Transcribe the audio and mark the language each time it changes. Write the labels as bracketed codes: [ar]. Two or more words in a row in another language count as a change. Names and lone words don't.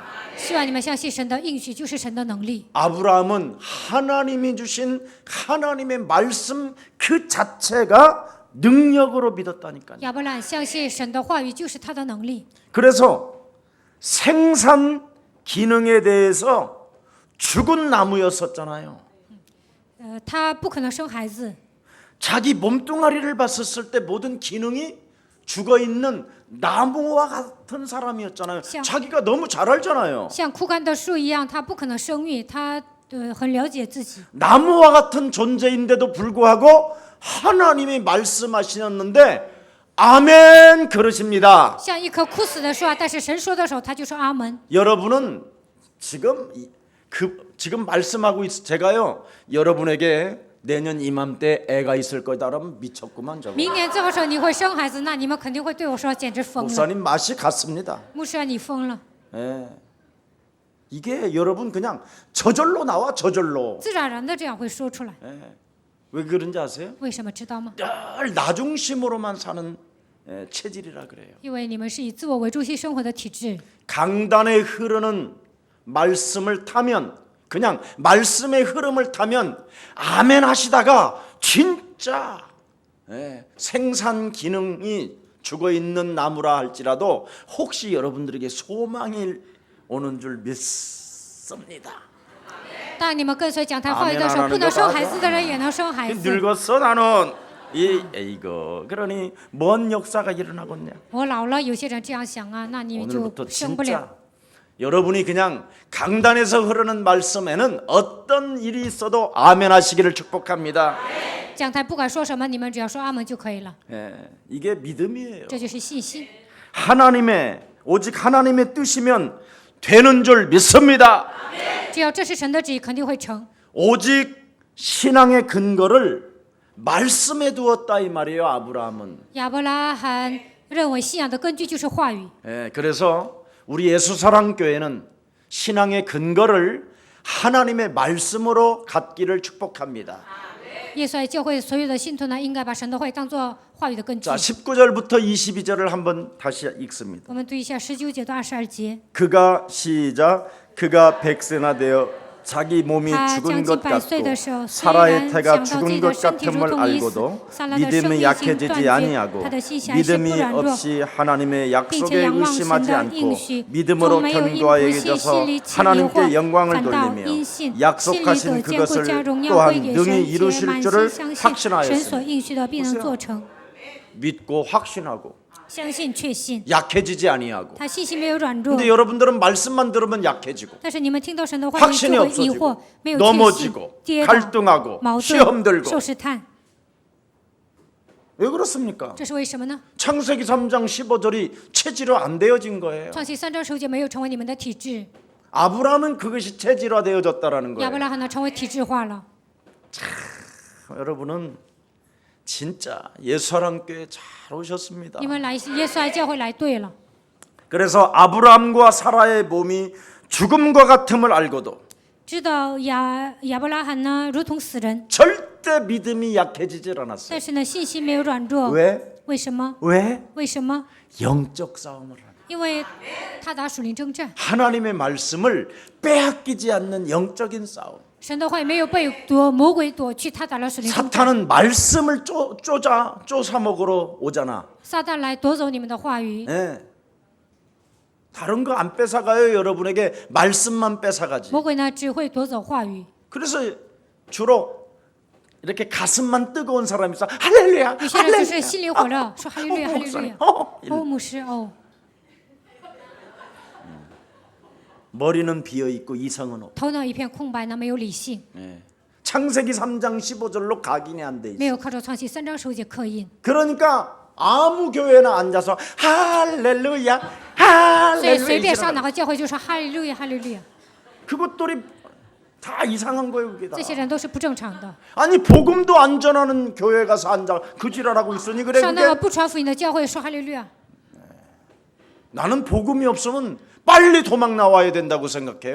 [zh] 希望你们相信神的应许就是神的能力。 [ko] 아브라함은 하나님이 주신 하나님의 말씀 그 자체가 능력으로 믿었다니까요. [zh] 亚伯兰相信神的话语就是他的能力。 [ko] 그래서 생산 기능에 대해서 죽은 나무였었잖아요. [zh] 他不可能生孩子， [ko] 자기 몸뚱아리를 봤었을 때 모든 기능이 죽어 있는 나무와 같은 사람이었잖아요. 자기가 너무 잘 알잖아요. [zh] 像枯干的树一样，他不可能生育，他很了解自己。 [ko] 나무와 같은 존재인데도 불구하고 하나님이 말씀하시는데 아멘 그러십니다. [zh] 像一棵枯死的树啊，但是神说的时候，他就说阿门。 [ko] 여러분은 지금 지금 말씀하고 제가요 여러분에게 내년 이맘때 애가 있을 거다 그러면 미쳤구만 저거. [zh] 明年这个时候你会生孩子，那你们肯定会对我说简直疯了。 [ko] 목사님 맛이 갔습니다. [zh] 牧师啊，你疯了！ [ko] 예. 이게 여러분 그냥 저절로 나와 저절로. [zh] 自然而然的这样会说出来， [ko] 예. 왜 그런지 아세요? [zh] 为什么知道吗？ [ko] 늘 나중심으로만 사는 체질이라 그래요. [zh] 因为你们是以自我为中心生活的体质。 [ko] 강단에 흐르는 말씀을 타면 그냥 말씀의 흐름을 타면 아멘 하시다가 진짜 생산 기능이 죽어 있는 나무라 할지라도 혹시 여러분들에게 소망이 오는 줄 믿습니다. [zh] 当你们跟随讲台话语的时候，不能生孩子的人也能生孩子。 [ko] 늙었어 나는. 이거 그러니 뭔 역사가 일어나겠냐. [zh] 我老了，有些人这样想啊，那你就 [ko] 오늘부터 [zh] 生不了。 [ko] 진짜 여러분이 그냥 강단에서 흐르는 말씀에는 어떤 일이 있어도 아멘 하시기를 축복합니다. [zh] 讲台不管说什么，你们只要说阿门就可以了， [ko] 이게 믿음이에요. [zh] 这就是信心。 [ko] 오직 하나님의 뜻이면 되는 줄 믿습니다. [zh] 只要这是神的旨意，肯定会成。 [ko] 오직 신앙의 근거를 말씀에 두었다 이 말이에요. 아브라함은. [zh] 亚伯拉罕认为信仰的根据就是话语， [ko] 예, 그래서 우리 예수사랑교회는 신앙의 근거를 하나님의 말씀으로 갖기를 축복합니다. [zh] 耶稣爱教会所有的信徒呢，应该把神的话语当作话语的根据 [ko] 자, 。 19절부터 22절을 한번 다시 읽습니다. [zh] 我们读一下19节到22节。 [ko] 그가 시작 그가 백세나 되어 자기 몸이 죽은 것 같고 사라의 태가 죽은 것 같음을 알고도 믿음이 약해지지 아니하고 믿음이 없이 하나님의 약속에 의심하지 않고 믿음으로 견고하게 여겨서 하나님께 영광을 돌리며 약속하신 그것을 또한 능히 이루실 줄을 확신하였습니다. 믿고 확신하고 [zh] 相信确信， [ko] 약해지지 아니하고. [zh] 他信心没有软弱。 [ko] 근데 여러분들은 말씀만 들으면 약해지고 [zh] 但是你们听到神的话语 [ko] 확신이 [zh] 就会疑惑 [ko] 없어지고 ， [zh] 没有确信， [ko] 넘어지고 [zh] 跌倒、 [ko] 갈등하고 [zh] 矛 [ko] 시험 [zh] 盾、 [ko] 들고 [zh] 受试探， [ko] 왜 그렇습니까? [zh] 这是为什么呢？ [ko] 창세기 3장 15절이 체질화 안 되어진 거예요. [zh] 创世3章10节没有成为你们的体质， [ko] 아브라함은 그것이 체질화 되어졌다라는 [zh] 亚伯 [ko] 거예요. [zh] 拉罕呢成为体制化了。 [ko] 여러분은 진짜 예수사랑교회 잘 오셨습니다. [zh] 你们来耶稣爱教会来对了。 [ko] 그래서 아브라함과 사라의 몸이 죽음과 같음을 알고도 [zh] 知道亚伯拉罕呢如同死人， [ko] 절대 믿음이 약해지질 않았어요. [zh] 但是呢信心没有软弱。 [ko] 왜? [zh] 为什么？ [ko] 왜? [zh] 为什么？ [ko] 영적 싸움을 하는 [zh] 因为他打属灵征战， [ko] 하나님의 말씀을 빼앗기지 않는 영적인 싸움. [zh] 神的话语没有被夺，魔鬼夺去，他打了属灵征战。 [ko] 사탄은 말씀을 쪼사 먹으러 오잖아. [zh] 撒旦来夺走你们的话语， [ko] 예. 다른 거 안 뺏어가요. 여러분에게 말씀만 뺏어가지. [zh] 魔鬼呢只会夺走话语。 [ko] 그래서 주로 이렇게 가슴만 뜨거운 사람이 있어. 할렐루야. [zh] 有些人就是心里火热，说哈利路亚，哈利路亚。哦，牧师，哦， [ko] 머리는 비어 있고 이성은 없. [zh] 头脑一片空白呢，没有理性， [ko] 예. 창세기 3장 15절로 각인이 안 돼 [zh] 没 [ko] 있어. [zh] 有靠着创世3章10节刻印， [ko] 그러니까 아무 교회나 앉아서 할렐루야, [zh] 所以随便 [ko] 할렐루야. [zh] 上哪个教会就说哈利路亚，哈利路亚。 [ko] 그것들이 다 이상한 거예요, 그게 다. [zh] 这些人都是不正常的。 [ko] 아니 복음도 안 전하는 교회 가서 앉아 그 지랄하고 있으니 그래 [zh] 上那个 [ko] 그게 [zh] 不传福音的教会说哈利路亚， [ko] 나는 복음이 없으면 빨리 도망 나와야 된다고 생각해요.